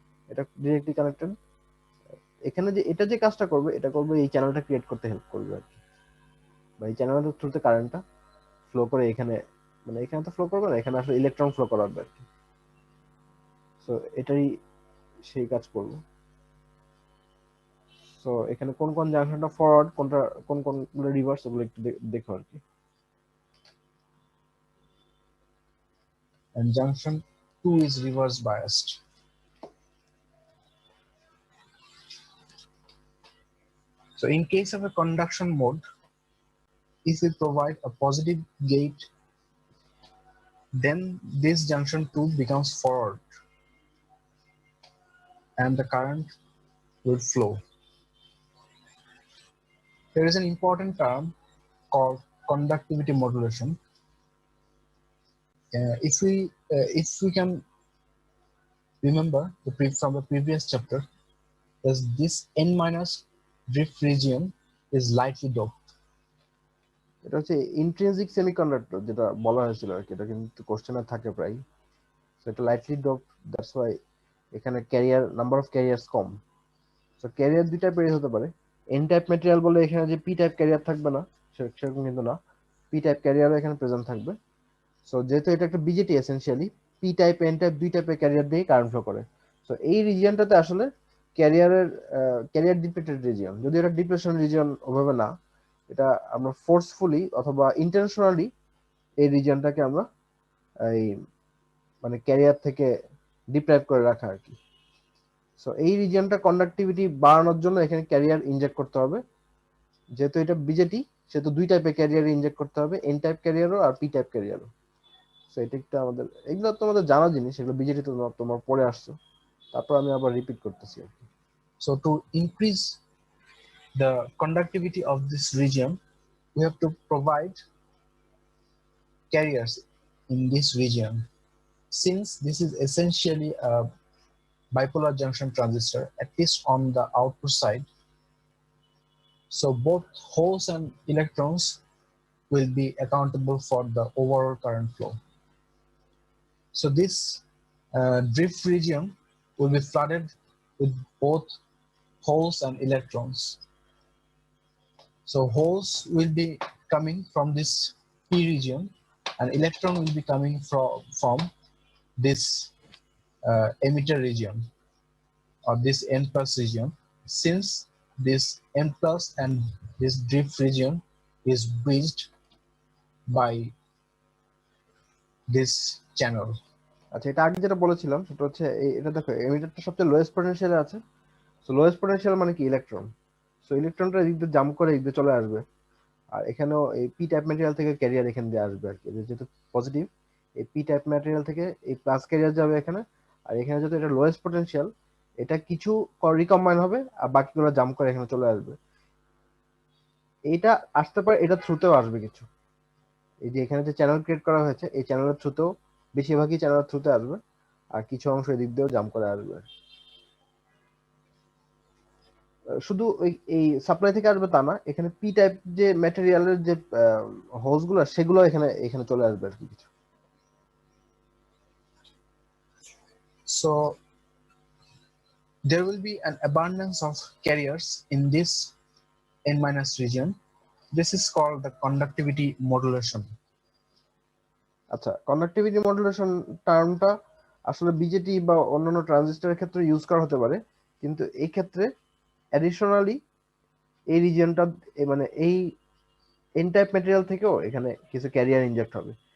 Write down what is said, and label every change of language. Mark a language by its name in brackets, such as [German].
[Bangla] এটা directly connected. এখানে যে এটা যে কাজটা করবে, এটা করবে এই চ্যানেলটা ক্রিয়েট করতে হেল্প করবে আর কি, বা এই চ্যানেলের থ্রুতে কারেন্টটা ফ্লো করে এখানে, মানে এখানে তো ফ্লো করবে না, এখানে আসলে ইলেকট্রন ফ্লো করাবে আর কি। সো এটাই সেই কাজ করবে। সো এখানে কোন কোন জাংশনটা ফরওয়ার্ড, কোনটা কোন কোনগুলো রিভার্স, ওগুলো একটু দেখো আর কি। [English] And junction 2 is reverse biased. So in case of a conduction mode, if we provide a positive gate, then this junction 2 becomes forward and the current will flow. There is an important term called conductivity modulation. If we can remember from the previous chapter, is this n minus drift region is lightly doped. [Bangla] এটা হচ্ছে intrinsic semiconductor যেটা বলা হয়েছিল আর কি, এটা কিন্তু কোশ্চেনে থাকে প্রায়। সো এটা লাইটলি ডোপ, দ্যাটস ওয়াই এখানে career number of carriers com. So career দুই টাইপের হতে পারে। এন টাইপ ম্যাটেরিয়াল বলে এখানে যে পি টাইপ ক্যারিয়ার থাকবে না, সেরকম কিন্তু না, পি টাইপ ক্যারিয়ারও এখানে প্রেজেন্ট থাকবে। সো যেহেতু এটা একটা BJD, essentially P type N type দুই টাইপের ক্যারিয়ার দিয়ে কারেন্ট ফ্লো করে। সো এই রিজিয়নটাতে আসলে ক্যারিয়ারের ক্যারিয়ার ডিপ্লেটেড রিজিয়ন, যদি এটা ডিপ্রেশন রিজিয়ন ওভাবে না, এটা আমরা ফোর্সফুলি অথবা ইন্টেনশনালি এই রিজিয়নটাকে আমরা এই মানে ক্যারিয়ার থেকে ডিপ্রাইভ করে রাখা আর কি। সো এই রিজিয়নটা কন্ডাক্টিভিটি বাড়ানোর জন্য এখানে ক্যারিয়ার ইনজেক্ট করতে হবে। যেহেতু এটা বিজেটি, সেহেতু দুই টাইপের ক্যারিয়ার ইনজেক্ট করতে হবে, এন টাইপ ক্যারিয়ারও আর পি টাইপ ক্যারিয়ারও। সো এটা একটা আমাদের, এগুলো তোমাদের জানা জিনিস, এগুলো বিজেটি তোমার পড়ে আসছো, তারপর আমি আবার রিপিট করতেছি আর কি। [English] So to increase the conductivity of this region, we have to provide carriers in this region. Since this is essentially a bipolar junction transistor, at least on the output side, so both holes and electrons will be accountable for the overall current flow. So this drift region will be flooded with both holes and electrons. So holes will be coming from this P region and electron will be coming from this emitter region or this N plus region. Since this N plus and this drift region is bridged by this channel. [Bangla] আচ্ছা, এটা আগে যেটা বলেছিলাম সেটা হচ্ছে এটা দেখো, এমিটারটা সবচেয়ে লোয়েস্ট পটেনশিয়ালে আছে। সো লোয়েস্ট পটেনশিয়াল মানে কি? ইলেকট্রন। সো ইলেকট্রনটা এদিক দিয়ে জাম্প করে এদিক দিয়ে চলে আসবে, আর এখানেও এই পি টাইপ ম্যাটেরিয়াল থেকে ক্যারিয়ার এখান দিয়ে আসবে আর কি। যেহেতু পজিটিভ, এই পি টাইপ ম্যাটেরিয়াল থেকে এই প্লাস ক্যারিয়ার যাবে এখানে, আর এখানে যেহেতু এটা লোয়েস্ট পটেনশিয়াল, এটা কিছু রিকম্বাইন হবে আর বাকিগুলো জাম্প করে এখানে চলে আসবে। এটা আসতে পারে, এটা থ্রুতেও আসবে কিছু। এই যে এখানে যে চ্যানেল ক্রিয়েট করা হয়েছে, এই চ্যানেলের থ্রুতেও, বেশিরভাগই চ্যানেলের থ্রুতে আসবে, আর কিছু অংশ এদিক দিয়েও জাম্প করে আসবে। শুধু এই সাপ্লাই থেকে আসবে তা না, এখানে পি টাইপ যে ম্যাটেরিয়ালের যে হোলস গুলো, সেগুলো এখানে এখানে চলে আসবে আর কি কিছু। [English] So there will be an abundance of carriers in this N minus region. This is called the conductivity modulation. [Bangla] আচ্ছা, কন্ডাক্টিভিটি মডুলেশন টার্মটা আসলে বিজেটি বা অন্যান্য ট্রানজিস্টরের ক্ষেত্রে ইউজ করা হতে পারে, কিন্তু এই ক্ষেত্রে অ্যাডিশনালি এই রিজিয়নটা, মানে এই এন টাইপ ম্যাটেরিয়াল থেকেও এখানে কিছু ক্যারিয়ার ইনজেক্ট হবে।